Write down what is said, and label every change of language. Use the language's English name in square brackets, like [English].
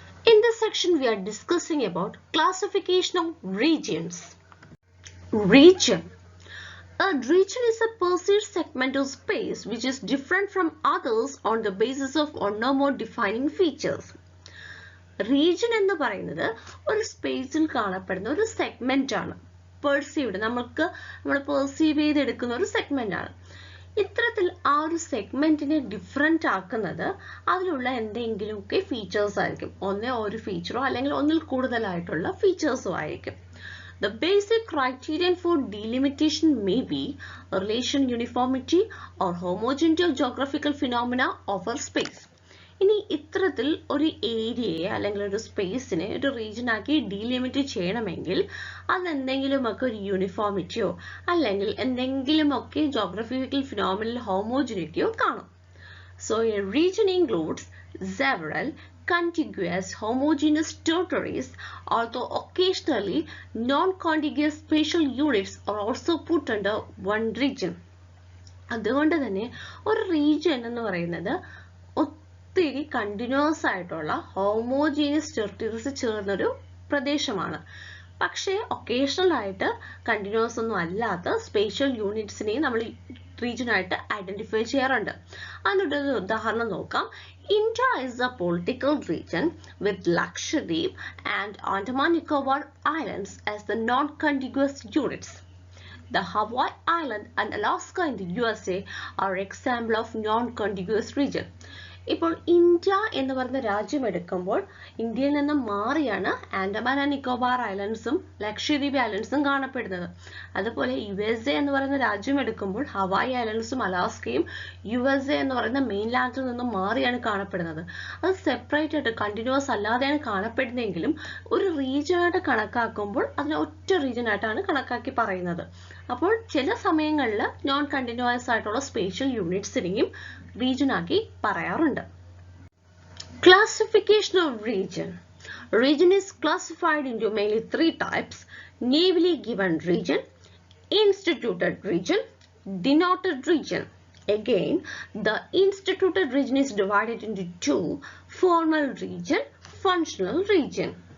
[English] In this section we are discussing about classification of regions. Region. A region is a perceived segment of space which is different from others on the basis of one or more defining features. [Malayalam] Region എന്ന് പറയുന്നത് ഒരു സ്പേസിൽ കാണപ്പെടുന്ന ഒരു segment ആണ്. Perceived നമ്മൾ perceive ചെയ്തെടുക്കുന്ന ഒരു സെഗ്മെന്റ് ആണ്. ഇത്തരത്തിൽ ആ ഒരു സെഗ്മെന്റിനെ ഡിഫറെന്റ് ആക്കുന്നത് അതിലുള്ള എന്തെങ്കിലുമൊക്കെ ഫീച്ചേഴ്സ് ആയിരിക്കും. ഒന്നേ ഒരു ഫീച്ചറോ അല്ലെങ്കിൽ ഒന്നിൽ കൂടുതലായിട്ടുള്ള ഫീച്ചേഴ്സോ ആയിരിക്കും. [English] The basic criterion for delimitation may be a relation uniformity or homogeneity of geographical phenomena of a space. [Malayalam] ഇനി ഇത്തരത്തിൽ ഒരു ഏരിയയെ അല്ലെങ്കിൽ ഒരു സ്പേസിനെ ഒരു റീജിയൻ ആക്കി ഡീലിമിറ്റ് ചെയ്യണമെങ്കിൽ അതെന്തെങ്കിലുമൊക്കെ ഒരു യൂണിഫോമിറ്റിയോ അല്ലെങ്കിൽ എന്തെങ്കിലുമൊക്കെ ജോഗ്രഫിക്കൽ ഫിനോമിനൽ ഹോമോജിനിറ്റിയോ കാണും. [English] So a region includes several contiguous homogeneous territories, although occasionally non-contiguous spatial units are also put under one region. [Malayalam] അതുകൊണ്ട് തന്നെ ഒരു റീജിയൻ എന്ന് പറയുന്നത് ഒത്തിരി കണ്ടിന്യൂസ് ആയിട്ടുള്ള ഹോമോജീനിയസ് ടെറിട്ടറീസ് ചേർന്നൊരു പ്രദേശമാണ്. പക്ഷേ ഒക്കേഷണൽ ആയിട്ട് കണ്ടിന്യൂസ് ഒന്നും അല്ലാത്ത സ്പേഷ്യൽ യൂണിറ്റ്സിനെയും നമ്മൾ region ആയിട്ട് ഐഡന്റിഫൈ ചെയ്യാറുണ്ട്. അതിനൊരു ഉദാഹരണം നോക്കാം. [English] India is a political region with Lakshadweep and Andaman Nicobar Islands as the non-contiguous units. The Hawaii Island and Alaska in the USA are example of non-contiguous region. [Malayalam] ഇപ്പോൾ India എന്ന് പറയുന്ന രാജ്യം എടുക്കുമ്പോൾ ഇന്ത്യയിൽ നിന്നും മാറിയാണ് ആൻഡമാൻ ആൻഡ് നിക്കോബാർ ഐലൻഡ്സും ലക്ഷദ്വീപ് ഐലൻഡ്സും കാണപ്പെടുന്നത്. അതുപോലെ USA എന്ന് പറയുന്ന രാജ്യം എടുക്കുമ്പോൾ ഹവായി ഐലൻഡ്സും അലാസ്കയും USA എന്ന് പറയുന്ന മെയിൻലാൻഡിൽ നിന്നും മാറിയാണ് കാണപ്പെടുന്നത്. അത് സെപ്പറേറ്റ് ആയിട്ട് കണ്ടിന്യൂസ് അല്ലാതെയാണ് കാണപ്പെടുന്നതെങ്കിലും ഒരു റീജിയനായിട്ട് കണക്കാക്കുമ്പോൾ അതിനെ ഒറ്റ റീജിയനായിട്ടാണ് കണക്കാക്കി പറയുന്നത്. അപ്പോൾ ചില സമയങ്ങളിൽ നോൺ കണ്ടിന്യൂസ് ആയിട്ടുള്ള സ്പേഷ്യൽ യൂണിറ്റ്സിനെയും region ആക്കി പറയാറുണ്ട്. [English] Classification of region. Region is classified into mainly three types: navally given region, instituted region, denoted region. Again, the instituted region is divided into two: formal region, functional region.